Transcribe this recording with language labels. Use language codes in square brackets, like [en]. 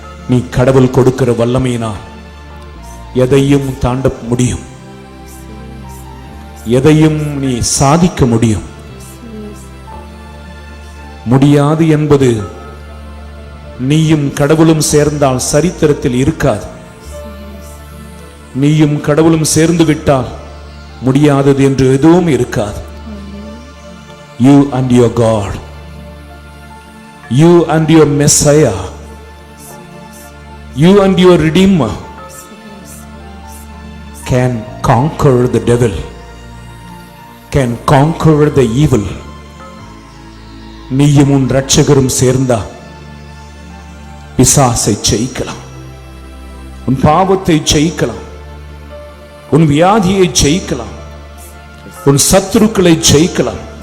[ta] நீ கடவுள் கொடுக்கிற வல்லமையினால் எதையும் தாண்ட முடியும், எதையும் நீ சாதிக்க முடியும். முடியாது என்பது நீயும் கடவுளும் சேர்ந்தால் சரித்திரத்தில் இருக்காது. நீயும் கடவுளும் சேர்ந்து விட்டால் முடியாதது என்று எதுவும் இருக்காது. [en] You and your God, you and your Messiah, you and your Redeemer can conquer the devil, can conquer the evil. [ta] நீயும் உன் இரட்சகரும் சேர்ந்தா பிசாசை ஜெயிக்கலாம், உன் பாவத்தை ஜெயிக்கலாம், உன் வியாதியை ஜெயிக்கலாம், உன் சத்துருக்களை ஜெயிக்கலாம்.